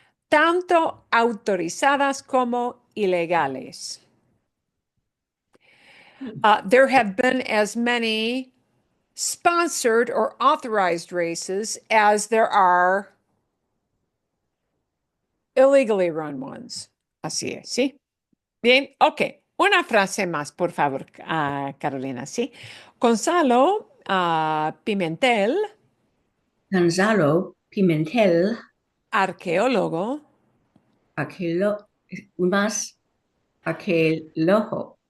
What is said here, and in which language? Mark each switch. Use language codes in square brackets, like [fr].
[es] Tanto autorizadas como ilegales. [en] There have been as many sponsored or authorized races as there are illegally run ones. [es] Así es, ¿sí? Bien, ok. Una frase más, por favor, Carolina, ¿sí? Gonzalo Pimentel, Gonzalo Pimentel, arqueólogo, aquel, un más, aquel logo,